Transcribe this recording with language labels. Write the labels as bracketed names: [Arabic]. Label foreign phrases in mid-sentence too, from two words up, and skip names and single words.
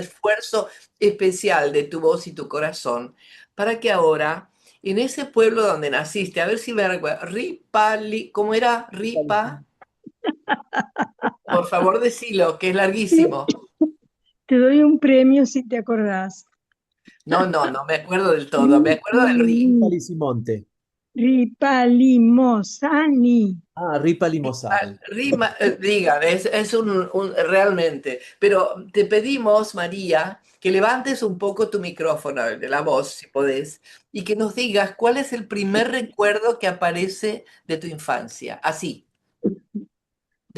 [Spanish] esfuerzo especial de tu voz y tu corazón para que ahora, en ese pueblo donde naciste, a ver si me recuerdo, ¿cómo era? Ripa, por favor decilo, que es larguísimo. te doy un premio si te acordás. No, no, no me acuerdo del todo, me acuerdo del ri. Palizimonte. Ripalimosani. Ah, Ripa Limosani. Rima, diga, es realmente, pero te pedimos, María, que levantes un poco tu micrófono, de la voz, si podés, y que nos digas cuál es el primer recuerdo que aparece de tu infancia, así, de